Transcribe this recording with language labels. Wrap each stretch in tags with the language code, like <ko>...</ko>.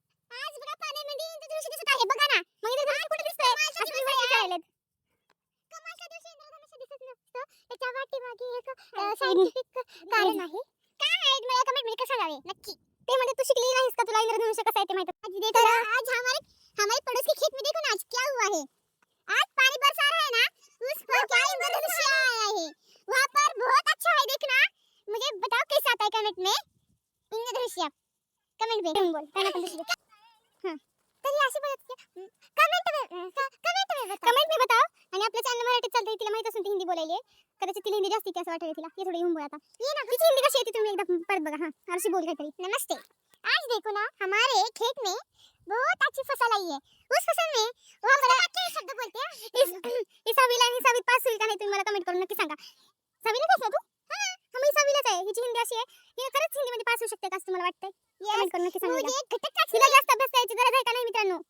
<mr>आज बघा पाण्यामध्ये इंद्रधनुष्य दिसत आहे. बघा ना मग इंद्रधनुष्य कुठे दिसतंय? असं दिसायला लागलेत. कमालच्या दिवशी इंद्रधनुष्य दिसत नसतं. त्याच्या पाठीमागे एक सायंटिफिक कारण आहे. काय आहे मला कमेंट मध्ये सांगावे नक्की. ते म्हणजे तू शिकली नाहीस का? तुला इंद्रधनुष्य कसं आहे ते माहित आहे?</mr> <hi>आज हमारे पड़ोस के खेत में देखो ना आज क्या हुआ है. आज पानी बरसा रहा है ना, उस पर क्या इंद्रधनुष्य आया है. वहाँ पर बहुत अच्छा है देखना. मुझे बताओ कैसा आता है कमेंट में इंद्रधनुष्य.</hi> <mr>कमेंट में बोल काय आपण दुसरी. हां तरी अशी बोलत</mr> <hi>कमेंट में बताओ.</hi> <mr>आणि आपल्या चॅनल मराठीत चालतंय. तिला माहित असून ती हिंदी बोलायली आहे. कदाचित तिला हिंदी जास्त येते असं वाटतं तिला.</mr> <hi>ये थोडी हिंदी बोल</hi> <mr>आता. ये ना तिची हिंदी कशी येते तुम्ही एकदा परत बघा. हां आरशी बोल काहीतरी.</mr> <hi>नमस्ते. आज देखो ना हमारे खेत में बहुत अच्छी फसल आई है. उस फसल में वहाँ पर क्या शब्द बोलते हैं?</hi> <mr>इस सावीत पास हुई का नाही तुम्ही मला कमेंट करून नक्की सांगा. सावीला आहेस ना तू? हां हम सावीलाच आहे. हिची हिंदी अशी आहे. हिने खरंच हिंदीमध्ये पास होऊ शकते का असं तुम्हाला वाटतंय? कमेंट करून नक्की सांगा. तिला जास्त अभ्यास करायची गरज आहे का नाही मित्रांनो?</mr>